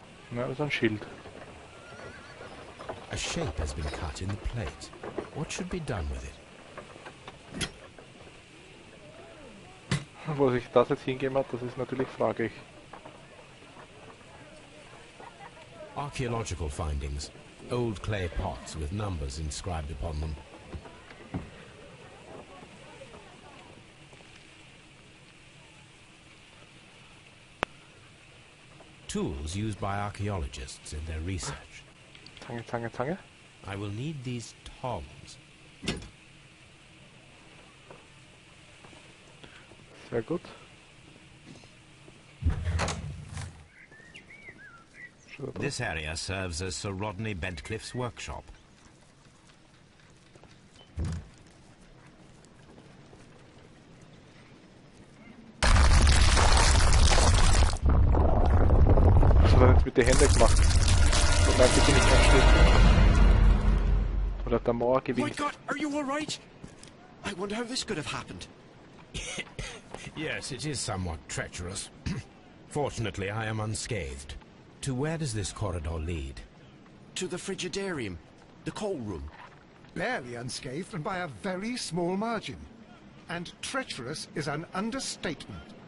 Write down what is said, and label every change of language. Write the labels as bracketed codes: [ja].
[de] Na, das ist ein Schild. [en] A shape has been cut in the plate. What should be done with it? [de] Wo sich das jetzt hingegeben hat, das ist natürlich fraglich. [en] Archaeological findings. Old clay pots with numbers inscribed upon them. Tools used by archaeologists in their research. [de] Zange, Zange, Zange. [en] I will need these tongs. [de] Sehr gut. [en] This area serves as Sir Rodney Bedcliffe's workshop. [de] Was hat er jetzt mit den Händen gemacht? So nein, bitte nicht einschließen. Oder der Mauer [en] My [de] gewinnt. [en] God, are you all right? I wonder how this could have happened. Yes, it is somewhat treacherous. Fortunately, I am unscathed. To where does this corridor lead? To the frigidarium, the coal room. Barely unscathed and by a very small margin. And treacherous is an understatement.